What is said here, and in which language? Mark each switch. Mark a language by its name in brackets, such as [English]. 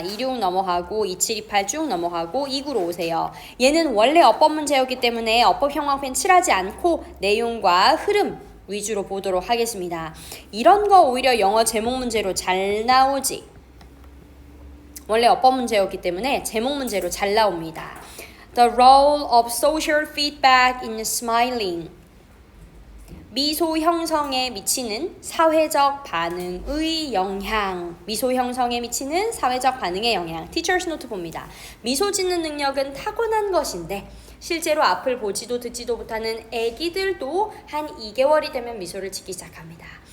[Korean] 26 넘어가고 27, 28 쭉 넘어가고 29로 오세요. 얘는 원래 어법 문제였기 때문에 어법 형광펜 칠하지 않고 내용과 흐름 위주로 보도록 하겠습니다. 이런 거 오히려 영어 제목 문제로 잘 나오지. 원래 어법 문제였기 때문에 제목 문제로 잘 나옵니다. [English] The role of social feedback in smiling. [Korean] 미소 형성에 미치는 사회적 반응의 영향. 미소 형성에 미치는 사회적 반응의 영향. 티처스 노트 봅니다. 미소 짓는 능력은 타고난 것인데 실제로 앞을 보지도 듣지도 못하는 아기들도 한 2개월이 되면 미소를 짓기 시작합니다.